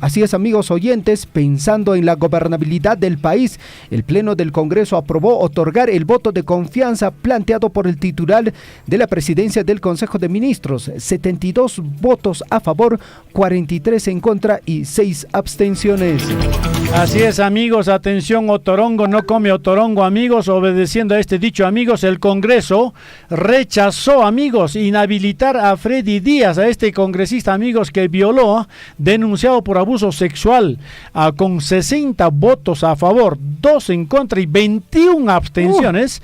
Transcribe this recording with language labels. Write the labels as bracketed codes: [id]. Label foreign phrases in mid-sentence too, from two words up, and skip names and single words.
[es] Así es, amigos oyentes, pensando en la gobernabilidad del país, el Pleno del Congreso aprobó otorgar el voto de confianza planteado por el titular de la presidencia del Consejo de Ministros. 72 votos a favor, 43 en contra y 6 abstenciones. Así es, amigos, atención, otorongo no come otorongo, amigos. Obedeciendo a este dicho, amigos, el Congreso rechazó, amigos, inhabilitar a Freddy Díaz, a este congresista, amigos, que violó, denunciado por abuso sexual, con 60 votos a favor, 2 en contra y 21 abstenciones.